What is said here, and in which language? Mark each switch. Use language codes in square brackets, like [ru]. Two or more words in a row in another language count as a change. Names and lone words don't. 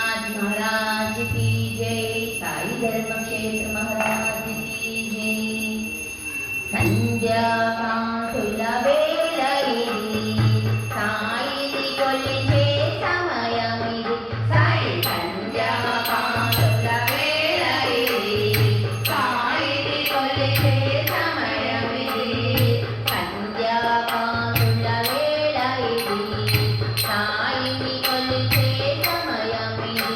[hi] महाराज की जय। साई धर्म क्षेत्र महाराज की जय। [te] సంధ్యా కాంతుల వేళయిది సాయిని కొలిచే సమయమిది। సాయి సంధ్యా కాంతుల వేళయిది సాయిని కొలిచే సమయమిది। సంధ్యా కాంతుల వేళయిది సాయిని కొలిచే సమయమిది।